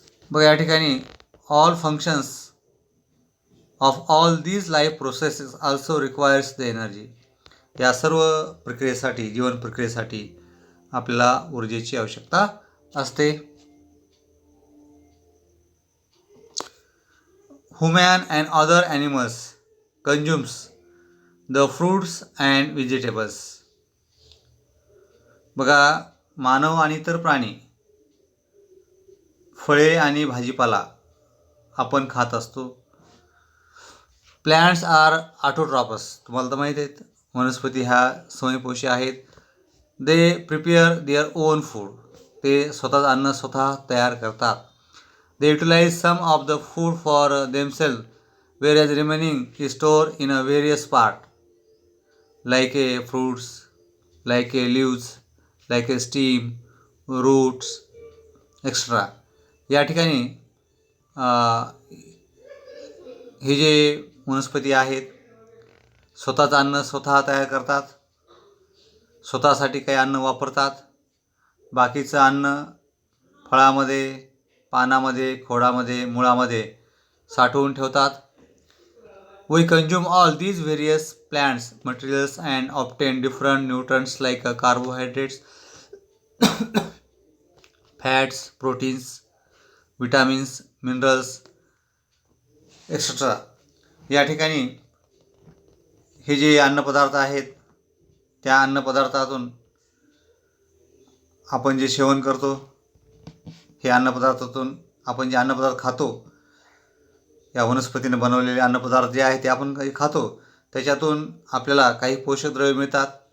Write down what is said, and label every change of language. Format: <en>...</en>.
<en>बघा या ठिकाणी all functions of all these life processes also requires the energy.</en> <mr>या सर्व प्रक्रियेसाठी, जीवन प्रक्रियेसाठी आपल्याला ऊर्जेची आवश्यकता असते.</mr> <en>Human and other animals consumes the fruits and vegetables.</en> <mr>बघा मानव आणि इतर प्राणी फळे आणि भाजीपाला आपण खात असतो.</mr> <en>Plants are autotrophs.</en> <mr>तुम्हाला तर माहीत आहेत, वनस्पती ह्या स्वयंपोषी आहेत.</mr> <en>They prepare their own food.</en> <mr>ते स्वतःच अन्न स्वतः तयार करतात.</mr> <en>They utilize some of the food for themselves, whereas remaining is stored in a various part, like a fruits, like a leaves, like a stem, roots, etc.</en> <mr>या ठिकाणी हे जे वनस्पती आहेत स्वतःचं अन्न स्वतः तयार करतात, स्वतःसाठी काही अन्न वापरतात, बाकीचं अन्न फळामध्ये, पानामध्ये, खोडामध्ये, मुळामध्ये साठवून ठेवतात.</mr> <en>We consume all these various plants materials and obtain different nutrients like carbohydrates, fats, proteins, vitamins, minerals, etc.</en> <mr>या ठिकाणी हे जे अन्नपदार्थ आहेत त्या अन्नपदार्थातून आपण जे सेवन करतो, हे अन्नपदार्थातून आपण जे अन्नपदार्थ खातो, या वनस्पतीने बनवलेले अन्नपदार्थ जे आहे ते आपण काही खातो, त्याच्यातून आपल्याला काही पोषक द्रव्ये मिळतात.</mr>